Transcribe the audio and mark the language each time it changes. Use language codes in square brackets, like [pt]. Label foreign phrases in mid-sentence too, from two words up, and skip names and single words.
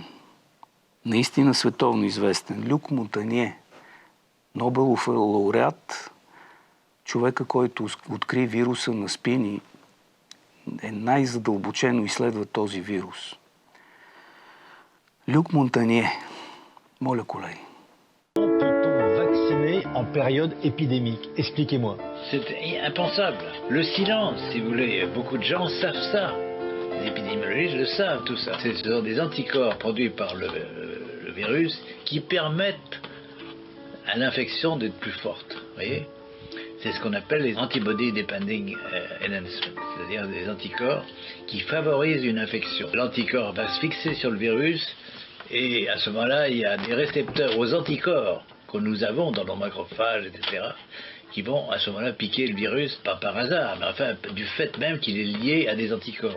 [bg] Наистина световно известен. Люк Монтанье, Нобелов лауреат, човека, който откри вируса на СПИН и е най-задълбочено изследва този вирус. Люк Монтанье. Моля, колеги. [fr] En période épidémique. Expliquez-moi. C'est impensable. Le silence, si vous voulez. Beaucoup de gens savent ça. Les épidémiologistes le savent, tout ça. Ce sont des anticorps produits par le virus qui permettent à l'infection d'être plus forte. Vous voyez ? C'est ce qu'on appelle les [en] antibody depending enhancement, [fr] c'est-à-dire des anticorps qui favorisent une infection. L'anticorps va se fixer sur le virus et à ce moment-là, il y a des récepteurs aux anticorps que nous avons dans nos macrophages, etc., qui vont à ce moment-là piquer le virus, pas par hasard, mais enfin du fait même qu'il est lié à des anticorps.